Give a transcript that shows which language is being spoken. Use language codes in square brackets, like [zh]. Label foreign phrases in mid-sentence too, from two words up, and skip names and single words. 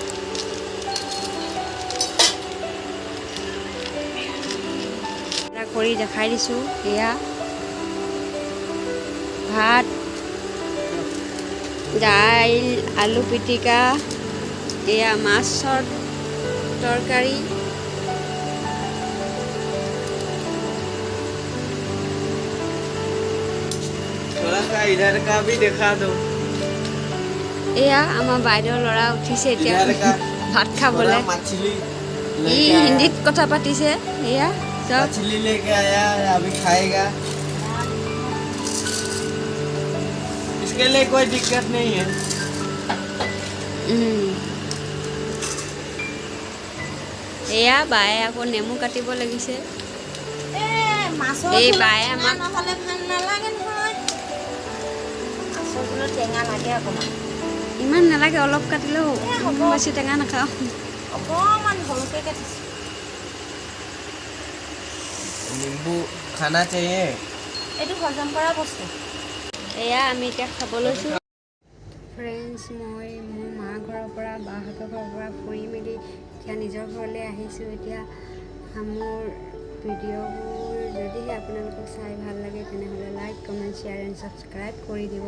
[as] এটা কৰি দেখাই দিছোঁ এয়া ভাত দাইল আলু পিটিকা এয়া মাছৰ তৰকাৰী [hi] इधर का भी देखा दो [as] এয়া আমা বাইদেউ লৰা উঠিছে এতিয়া ভাত খাবলে ই হিন্দীত কথা পাতিছে एया सब [hi] मछली लेके आया अभी खाएगा इसके लिए कोई दिक्कत नहीं है [as] এয়া বাই আকৌ নেমু কাটিব লাগিছে এই বায়ে আমাক নহলে ভাল নালাগে নহয় আছগুলো টেঙা লাগে অকমান ইমান নালাগে অলপ কাটিলেও বেছি টেঙা নাখাওঁ অকমান সৰুকৈ কাটিছোঁ [hi] नींबू खाना चाहिए। [as] এইটো হজম কৰা বস্তু। এয়া আমি এতিয়া খাব লৈছোঁ। ফ্ৰেণ্ডছ, মই মোৰ মা ঘৰৰ পৰা বাহঁতৰ ঘৰৰ পৰা ফুৰি মেলি এতিয়া নিজৰ ঘৰলৈ আহিছোঁ। এতিয়া মোৰ ভিডিঅ'বোৰ যদিহে আপোনালোকক চাই ভাল লাগে তেনেহ'লে [en] like, comment, share and subscribe [as] কৰি দিব।